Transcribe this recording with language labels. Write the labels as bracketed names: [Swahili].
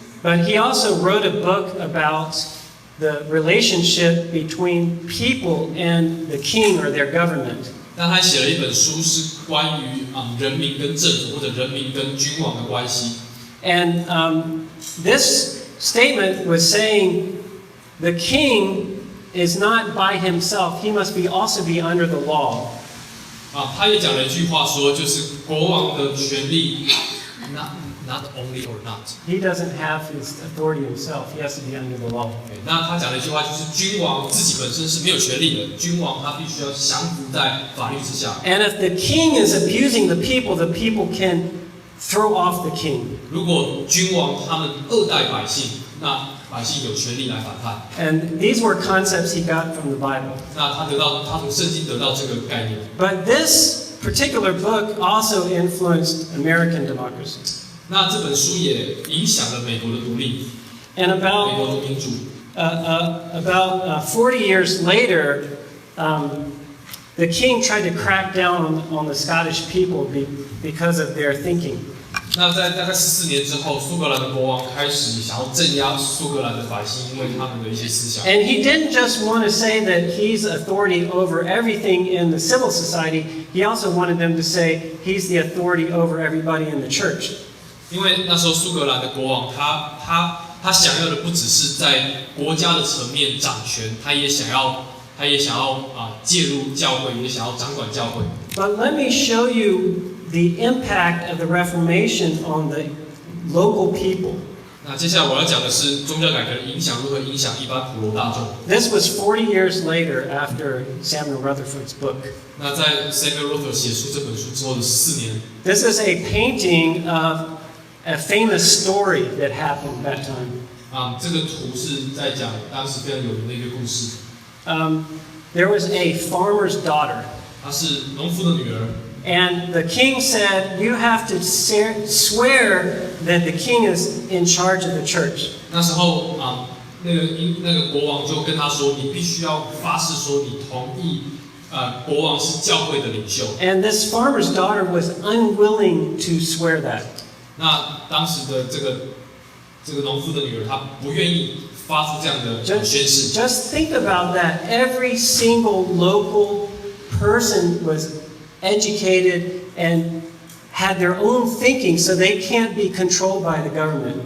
[English] But he also wrote a book about the relationship between people and the king or their government. [Chinese] 但他写了一本书，是关于人民跟政府或者人民跟君王的关系。 [English] And this statement was saying the king is not by himself; he must also be under the law. [Chinese] 他也讲了一句话说，就是国王的权力 [English] not only or not. He doesn't have his authority himself; he has to be under the law. [Chinese] 那他讲了一句话，就是君王自己本身是没有权利的，君王他必须要降服在法律之下。 [English] And if the king is abusing the people can throw off the king. [Chinese] 如果君王他们恶待百姓，那百姓有权利来反叛。 [English] And these were concepts he got from the Bible. [Chinese] 那他从圣经得到这个概念。 [English] But this particular book also influenced American democracy. [Chinese] 那这本书也影响了美国的独立， [English] And [Chinese] 美国的民主。 [English] About 40 years later, the king tried to crack down on the Scottish people because of their thinking. [Chinese] 那在大概14年之后，苏格兰的国王开始想要镇压苏格兰的百姓，因为他们的一些思想。 [English] And he didn't just want to say that he's authority over everything in the civil society. He also wanted them to say he's the authority over everybody in the church. [Chinese] 因为那时候苏格兰的国王，他想要的不只是在国家的层面掌权，他也想要介入教会，也想要掌管教会。 [English] But let me show you the impact of the Reformation on the local people. [Chinese] 那接下来我要讲的是宗教改革的影响如何影响一般普罗大众。 [English] This was 40 years later after Samuel Rutherford's book. [Chinese] 那在 Samuel Rutherford 写出这本书之后的14年。 [English] This is a painting of a famous story that happened that time. [Chinese] 这个图是在讲当时非常有名的一个故事。 [English] There was a farmer's daughter. [Chinese] 她是农夫的女儿。 [English] And the king said, "You have to swear that the king is in charge of the church." [Chinese] 那时候那个国王就跟他说，你必须要发誓说你同意，国王是教会的领袖。 [English] And this farmer's daughter was unwilling to swear that. [Chinese] 那当时的这个农夫的女儿，她不愿意发出这样的宣誓。 [English] Just think about that. Every single local person was educated and had their own thinking, so they can't be controlled by the government.